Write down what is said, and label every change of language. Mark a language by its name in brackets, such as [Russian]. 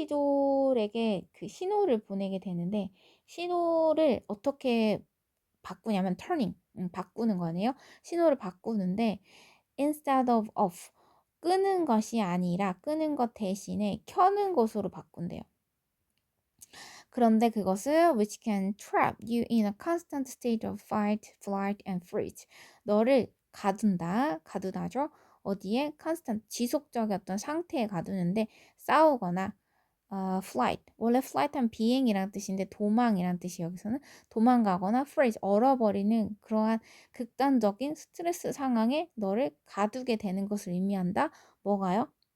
[Korean] 코르티졸에게 그 신호를 보내게 되는데 신호를 어떻게 바꾸냐면 turning 바꾸는 거네요. 신호를 바꾸는데 [English] instead of off [Korean] 끄는 것이 아니라 끄는 것 대신에 켜는 것으로 바꾼대요. 그런데 그것을 [English] which can trap you in a constant state of fight, flight, and freeze. [Korean] 너를 가두다죠. 어디에? constant, 지속적인 어떤 상태에 가두는데 싸우거나 flight, 원래 flight 하면 비행이란 뜻인데 도망이란 뜻이 여기서는 도망가거나 freeze, 얼어버리는 그러한 극단적인 스트레스 상황에 너를 가두게 되는 것을 의미한다. 뭐가요?